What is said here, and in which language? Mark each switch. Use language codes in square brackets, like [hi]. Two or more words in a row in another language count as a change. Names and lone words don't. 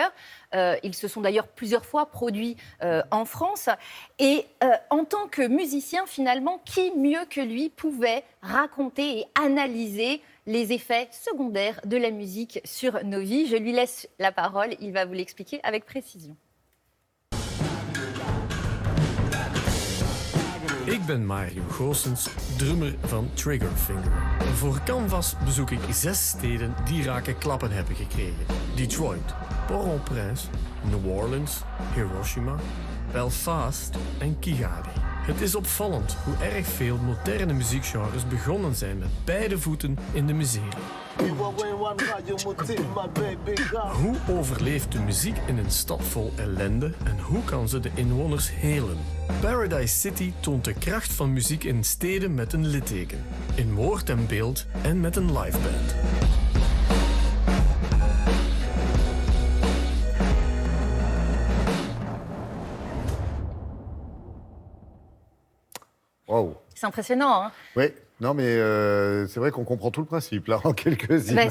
[fr] Ils se sont d'ailleurs plusieurs fois produits en France. Et en tant que musicien, finalement, qui mieux que lui pouvait raconter et analyser les effets secondaires de la musique sur nos vies? Je lui laisse la parole, il va vous l'expliquer avec précision. [nl] Ik ben Mario Goossens, drummer van Triggerfinger. Voor Canvas bezoek ik 6 steden die rake klappen hebben gekregen. Detroit, Port-au-Prince, New Orleans, Hiroshima, Belfast en Kigali. Het is opvallend hoe erg veel moderne muziekgenres begonnen zijn met beide voeten in de miserie. Hoe overleeft de muziek in een stad vol ellende en hoe kan ze de inwoners helen? Paradise City toont de kracht van muziek in steden met een litteken, in woord en beeld en met een liveband. Wow. [fr] C'est impressionnant, hein? Oui. Non, mais c'est vrai qu'on comprend tout le principe, là, en quelques images.